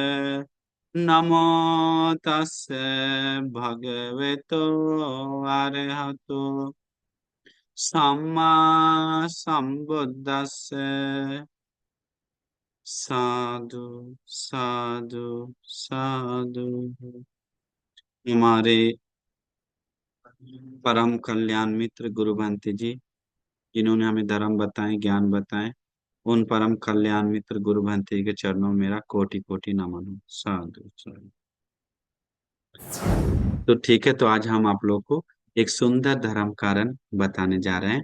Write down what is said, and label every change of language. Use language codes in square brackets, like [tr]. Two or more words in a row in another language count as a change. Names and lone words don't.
[pi] नमो तस्से भगवतो अरहतो सम्मा संबुद्दस्से। साधु साधु साधु। [hi] हमारे परम कल्याण मित्र गुरु भंते जी, जिन्होंने हमें धर्म बताए, ज्ञान बताए, उन परम कल्याण मित्र गुरु भंते जी के चरणों में मेरा कोटि कोटि नमन हो। [pi] साधु साधु। [hi] तो ठीक है, तो आज हम आप लोग को एक सुंदर धर्म कारण बताने जा रहे हैं।